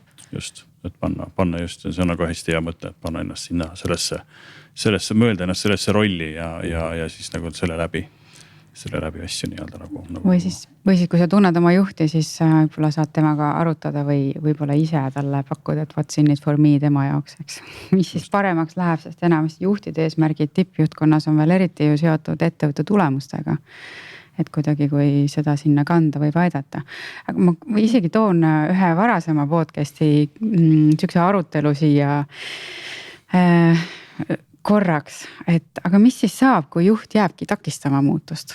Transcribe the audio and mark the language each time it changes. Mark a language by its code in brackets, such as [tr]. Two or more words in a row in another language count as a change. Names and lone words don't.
[et] Just, et panna just, see on nagu hästi hea mõte, et panna ennast sinna sellesse mõelda ennast sellesse rolli ja siis nagu selle läbi asju nii-öelda nagu. Või siis, kui sa tunned oma juhti, siis võib-olla saad temaga arutada või võib-olla ise talle pakkuda, et [en] what's in it for me [et] tema jaoks, eks. Mis siis paremaks läheb, sest enamasti juhtide eesmärgid tippjuhtkonnas on veel eriti ju seotud ettevõtte tulemustega. Et kuidagi, kui seda sinna kanda võib aidata. Aga ma isegi toon ühe varasema podcasti sükse arutelu siia korraks, et aga mis siis saab, kui juht jääbki takistama muutust?